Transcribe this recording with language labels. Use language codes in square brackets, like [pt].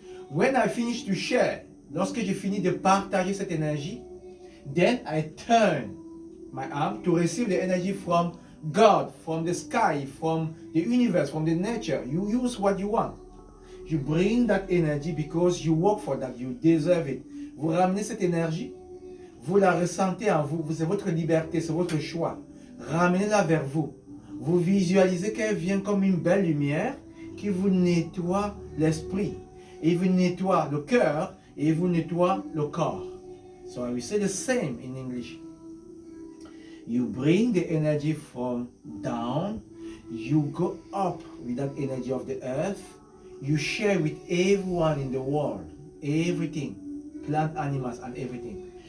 [en] When I finish to share, [fr] lorsque j'ai fini de partager cette énergie, [en] then I turn my arm to receive the energy from God, from the sky, from the universe, from the nature. You use what you want. You bring that energy because you work for that, you deserve it. [fr] Vous ramenez cette énergie, vous la ressentez en vous, c'est votre liberté, c'est votre choix. Ramenez-la vers vous. Vous visualisez qu'elle vient comme une belle lumière qui vous nettoie l'esprit, et vous nettoie le cœur, et vous nettoie le corps. [en] So I will say the same in English. You bring the energy from down, you go up with that energy of the earth, you share with everyone in the world, everything, plant, animals, and everything.